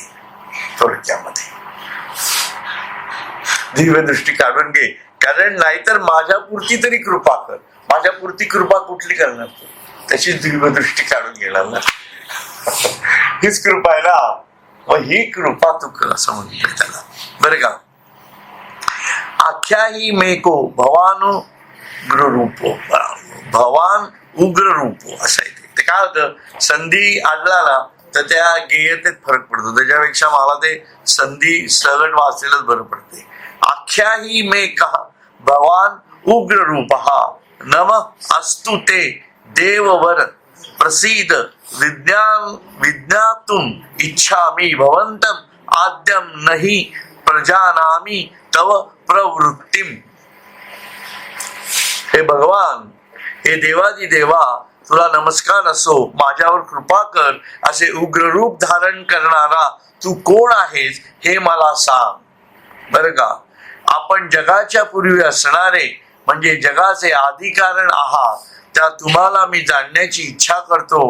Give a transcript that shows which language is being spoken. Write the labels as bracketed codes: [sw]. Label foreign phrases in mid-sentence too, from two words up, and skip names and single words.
[mr] थोडक्यामध्ये दिव्य दृष्टी काढून घे, कारण नाहीतर माझ्या पुरती तरी कृपा कर. माझ्या पुरती कृपा कुठली करणार तू? त्याची दिव्य दृष्टी काढून घेणार ना. हीच कृपा आहे ना. मग ही कृपा तू कर असं म्हणतोय त्याला. बरं का. [sa] आख्याही मेको भवान उग्र रूपो, भवान उग्र रूपो [mr] असं आहे. ते काय होतं, संधी आढळला ना तर त्या गेयतेत फरक पडतो. त्याच्यापेक्षा मला ते संधी सगळं वाचलेलंच बरं पडते. [sa] आख्याही मेका भवान उग्र रूप नम अस्तु ते देववर प्रसीद विज्ञातुम इच्छामि भवंतम आद्यम नहि प्रजानामि तव प्रवृत्तिम. [mr] हे भगवान, हे देवादी देवा, तुला नमस्कार असो, माझ्यावर कृपा कर. असे उग्र रूप धारण करणारा तू कोण आहेस हे मला सांग. बरं का. आपण जगाच्या पूर्वी असणारे म्हणजे जगाचे आदिकारण आहात, त्या तुम्हाला मी जाणण्याची इच्छा करतो.